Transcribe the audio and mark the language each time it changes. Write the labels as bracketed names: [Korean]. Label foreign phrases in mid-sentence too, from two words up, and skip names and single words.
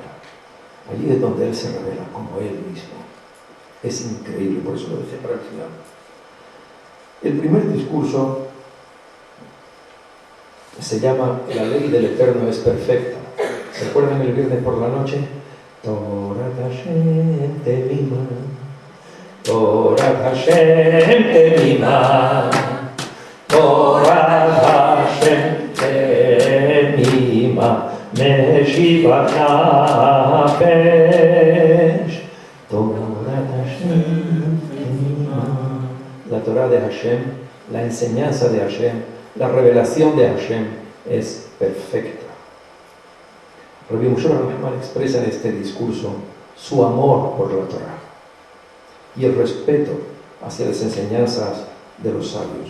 [Spanish] Allí es donde Él se revela como Él mismo. Es increíble, por eso lo dejé para el final. El primer discurso se llama La ley del Eterno es perfecta. ¿Se acuerdan el viernes por la noche? [Hebrew] תורת השם תמימה, תורת השם תמימה, תורת השם תמימה, משיבת נפש, תורת השם תמימה. [Spanish] La Torah de Hashem, la enseñanza de Hashem, la revelación de Hashem es perfecta. Rabbi Moshe bar Nachman expresa en este discurso su amor por la Torah y el respeto hacia las enseñanzas de los sabios.